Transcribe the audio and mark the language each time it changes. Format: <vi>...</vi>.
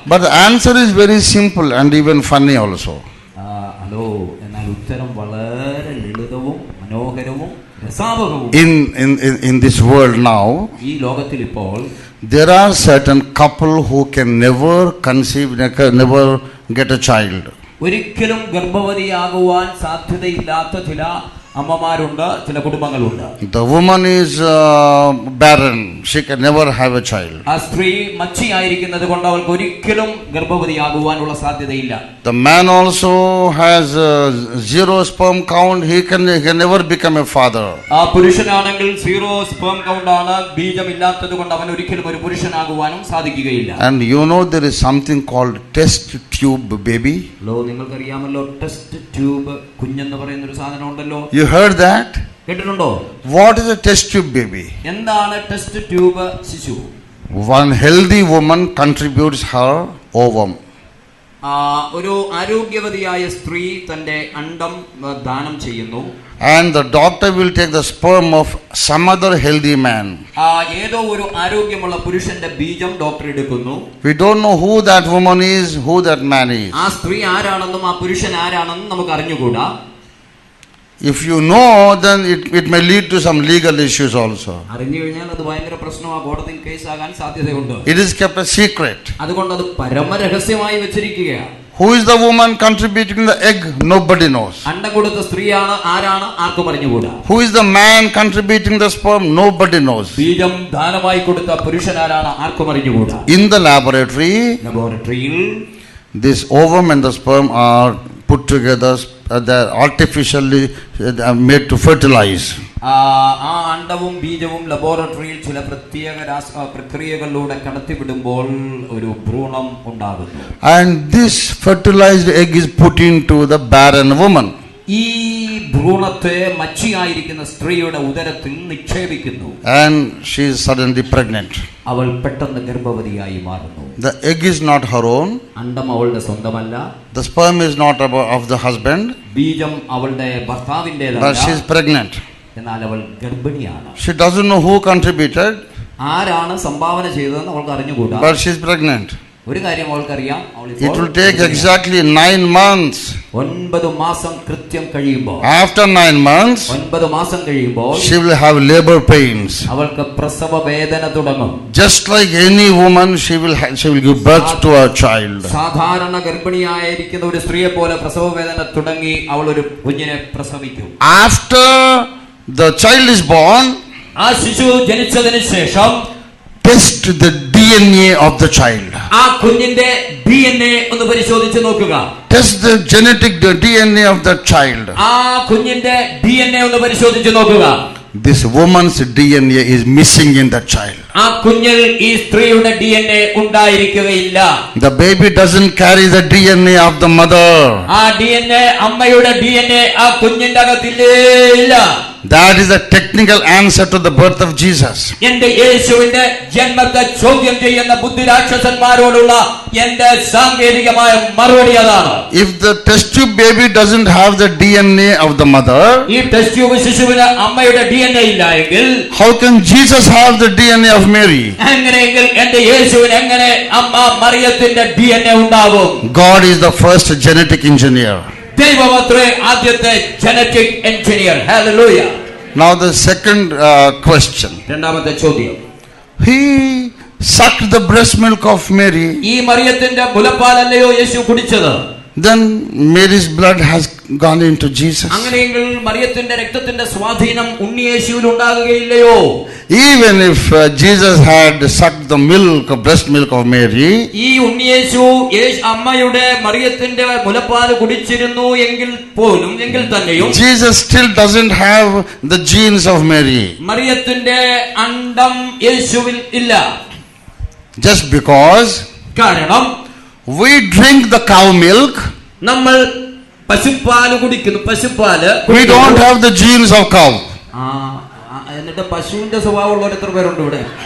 <en>But the answer is very simple and even funny also.</en> <ml>Hello, എന്നാൽ ഉത്തരം വളരെ ലളിതവും മനോഹരവും രസാവഹവും.</ml> <en>In this world now,</en> <ml>ഈ ലോകത്തിൽ ഇപ്പോൾ</ml> <en>there are certain couple who can never conceive, never get a child.</en> <ml>ഒരിക്കലും ഗർഭവതിയാകുവാൻ സാധ്യതയില്ലാത്ത ചില അമ്മമാരുണ്ട്, ചില കുടുംബങ്ങളുണ്ട്.</ml> <en>The woman is barren, she can never have a child.</en> <ml>ആ സ്ത്രീ മച്ചിയായിരിക്കുന്നത് കൊണ്ട് അവൾക്ക് ഒരിക്കലും ഗർഭവതിയാകുവാനുള്ള സാധ്യതയില്ല.</ml> <en>The man also has zero sperm count, he can never become a father.</en> <ml>ആ പുരുഷനാണെങ്കിൽ 0 sperm count ആണ്, ബീജമില്ലാത്തത് കൊണ്ട് അവൻ ഒരിക്കലും ഒരു പുരുഷനാകുവാനും സാധിക്കുകയില്ല.</ml> <en>And you know there is something called test tube baby.</en> <ml>നിങ്ങൾക്കറിയാമല്ലോ ടെസ്റ്റ് ട്യൂബ് കുഞ്ഞെന്ന് പറയുന്ന ഒരു സാധനം ഉണ്ടല്ലോ.</ml> <en>You heard that?</en> <ml>കേട്ടിട്ടുണ്ടോ?</ml> <en>What is a test tube baby?</en> <ml>എന്താണ് ടെസ്റ്റ് ട്യൂബ് ശിശു?</ml> <en>One healthy woman contributes her ovum.</en> <ml>ഒരു ആരോഗ്യവതിയായ സ്ത്രീ തന്റെ അണ്ഡം ദാനം ചെയ്യുന്നു.</ml> <en>And the doctor will take the sperm of some other healthy man.</en> <ml>ഏതോ ഒരു ആരോഗ്യമുള്ള പുരുഷന്റെ ബീജം ഡോക്ടർ എടുക്കുന്നു.</ml> <en>We don't know who that woman is, who that man is.</en> <ml>ആ സ്ത്രീ ആരാണെന്നും ആ പുരുഷൻ ആരാണെന്നും നമുക്ക് അറിഞ്ഞുകൂടാ.</ml> <en>If you know, then it may lead to some legal issues also.</en> <ml>അറിഞ്ഞു കഴിഞ്ഞാൽ അത് ഭയങ്കര പ്രശ്നമാണ്, കോടതിയിൽ കേസാകാൻ സാധ്യതയുണ്ട്.</ml> <en>It is kept a secret.</en> <ml>അതുകൊണ്ട് അത് പരമരഹസ്യമായി വെച്ചിരിക്കുകയാണ്.</ml> <en>Who is the woman contributing the egg? Nobody knows.</en> <ml>അണ്ടം കൊടുത്ത സ്ത്രീയാണ് ആരാണ് ആർക്കും അറിഞ്ഞുകൂടാ.</ml> <en>Who is the man contributing the sperm? Nobody knows.</en> <ml>ബീജം ദാനമായി കൊടുത്ത പുരുഷനാരാണ് ആർക്കും അറിഞ്ഞുകൂടാ.</ml> <en>In the laboratoryയിൽ this ovum and the sperm are put together, they are artificially made to fertilize.</en> <ml>ആ അണ്ടവും ബീജവും ലബോറട്ടറിയിൽ ചില പ്രത്യേക പ്രക്രിയകളിലൂടെ കടത്തിവിടുമ്പോൾ ഒരു ഭ്രൂണം ഉണ്ടാകുന്നു.</ml> <en>And this fertilized egg is put into the barren woman.</en> <ml>ഈ ഭ്രൂണത്തെ മച്ചിയായിരിക്കുന്ന സ്ത്രീയുടെ ഉദരത്തിൽ നിക്ഷേപിക്കുന്നു.</ml> <en>And she is suddenly pregnant.</en> <ml>അവൾ പെട്ടെന്ന് ഗർഭവതിയായി മാറുന്നു.</ml> <en>The egg is not her own.</en> <ml>അണ്ടം അവളുടെ സ്വന്തമല്ല.</ml> <en>The sperm is not of the husband.</en> <ml>ബീജം അവളുടെ ഭർത്താവിന്റേതല്ല.</ml> <en>But she is pregnant.</en> <ml>എന്നാൽ അവൾ ഗർഭിണിയാണ്.</ml> <en>She doesn't know who contributed.</en> <ml>ആരാണ് സംഭാവന ചെയ്തതെന്ന് അവൾക്ക് അറിഞ്ഞുകൂടാ.</ml> <en>But she is pregnant.</en> <ml>ഒരു കാര്യം അവൾക്കറിയാം,</ml> <en>it will take exactly 9 months.</en> <ml>9 മാസം കൃത്യം കഴിയുമ്പോൾ,</ml> <en>after 9 months,</en> <ml>9 മാസം കഴിയുമ്പോൾ</ml> <en>she will have labor pains.</en> <ml>അവൾക്ക് പ്രസവ വേദന തുടങ്ങും.</ml> <en>Just like any woman, she will give birth to a child.</en> <ml>സാധാരണ ഗർഭിണിയായിരിക്കുന്ന ഒരു സ്ത്രീയെ പോലെ പ്രസവ വേദന തുടങ്ങി അവൾ ഒരു കുഞ്ഞിനെ പ്രസവിക്കും.</ml> <en>After the child is born,</en> <ml>ആ ശിശു ജനിച്ചതിന് ശേഷം</ml> <en>test the DNA of the child.</en> <ml>ആ കുഞ്ഞിന്റെ DNA ഒന്ന് പരിശോധിച്ച് നോക്കുക.</ml> <en>Test the genetic DNA of the child.</en> <ml>ആ കുഞ്ഞിന്റെ DNA ഒന്ന് പരിശോധിച്ച് നോക്കുക.</ml> <en>This woman's DNA is missing in the child.</en> <ml>ആ കുഞ്ഞിൽ ഈ സ്ത്രീയുടെ DNA ഉണ്ടായിരിക്കുകയില്ല.</ml> <en>The baby doesn't carry the DNA of the mother.</en> <ml>ആ DNA അമ്മയുടെ DNA ആ കുഞ്ഞിന്റെ അകത്തില്ലേ ഇല്ല.</ml> <en>That is the technical answer to the birth of Jesus.</en> <ml>എന്റെ യേശുവിന്റെ ജന്മത്തെ ചോദ്യം ചെയ്യുന്ന ബുദ്ധിരാക്ഷസന്മാരോടുള്ള എന്റെ സാങ്കേതികമായ മറുപടി അതാണ്.</ml> <en>If the test tube baby doesn't have the DNA of the mother,</en> <ml>ഈ ടെസ്റ്റ് ട്യൂബ് ശിശുവിന് അമ്മയുടെ DNA ഇല്ല എങ്കിൽ,</ml> <en>how can Jesus have the DNA of Mary?</en> <ml>അങ്ങനെയെങ്കിൽ എന്റെ യേശുവിന് എങ്ങനെ അമ്മ മറിയത്തിന്റെ DNA ഉണ്ടാകും?</ml> <en>God is the first genetic engineer.</en> <ml>ദൈവമത്രേ ആദ്യത്തെ genetic engineer. Hallelujah.</ml> <en>Now the second question.</en> <ml>രണ്ടാമത്തെ ചോദ്യം.</ml> <en>He sucked the breast milk of Mary.</en> <ml>ഈ മറിയത്തിന്റെ മുലപ്പാലല്ലയോ യേശു കുടിച്ചത്?</ml> <en>Then Mary's blood has gone into Jesus.</en> <ml>അങ്ങനെയെങ്കിൽ മറിയത്തിന്റെ രക്തത്തിന്റെ സ്വാധീനം ഉണ്ണിയേശുവിൽ ഉണ്ടാകുകയില്ലയോ?</ml> <en>Even if Jesus had sucked the breast milk of Mary,</en> <ml>ഈ ഉണ്ണിയേശു അമ്മയുടെ മറിയത്തിന്റെ മുലപ്പാൽ കുടിച്ചിരുന്നു എങ്കിൽ തന്നെയും</ml> <en>Jesus still doesn't have the genes of Mary.</en> <ml>മറിയത്തിന്റെ അണ്ഡം യേശുവിൽ ഇല്ല.</ml> <en>Just because</en> <ml>കാരണം</ml> <en>we drink the cow milk,</en> <ml>നമ്മൾ പശുപ്പാല് കുടിക്കുന്നു. പശുപ്പാല്</ml> <en>we don't have the genes of cow.</en> <ml>എന്നിട്ട് പശുവിന്റെ സ്വഭാവമുള്ള എത്ര പേരുണ്ട് ഇവിടെ?</ml>